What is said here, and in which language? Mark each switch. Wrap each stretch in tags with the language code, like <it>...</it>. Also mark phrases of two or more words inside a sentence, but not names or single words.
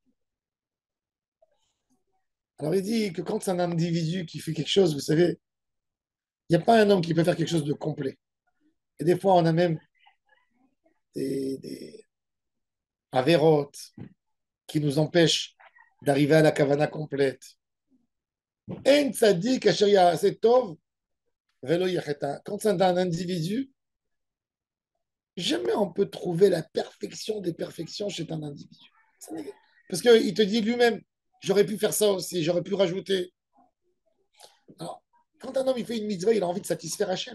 <fr>Alors il dit que quand c'est un individu qui fait quelque chose, vous savez, il n'y a pas un homme qui peut faire quelque chose de complet. Et des fois, on a même des avérotes qui nous empêchent d'arriver à la kavana complète.</fr> <he>אין צדיק אשר יעשה טוב ולא יחטא.</he> <fr>Quand c'est un individu, jamais on peut trouver la perfection des perfections chez un individu. Parce qu'il te dit lui-même, j'aurais pu faire ça aussi, j'aurais pu rajouter. Alors, quand un homme il fait une mitzvah, il a envie de satisfaire Hachem.</fr>